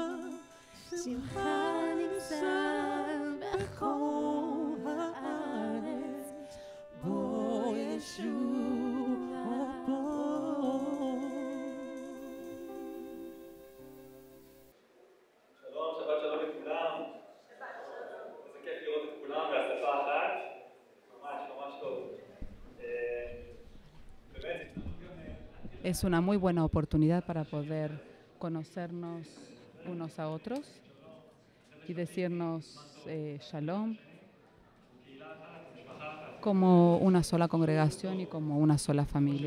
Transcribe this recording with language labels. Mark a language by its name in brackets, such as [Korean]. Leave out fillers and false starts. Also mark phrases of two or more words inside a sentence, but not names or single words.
[Hebrew] שמחה נישא בכל הארץ, בוא ישוע בוא. שלום, שבת שלום לכולם. איזה כיף לראות את כולם בהשפה אחת. ממש טוב. [Spanish] Es una muy buena oportunidad para poder conocernos unos a otros y decirnos shalom como una sola congregación y como una sola familia.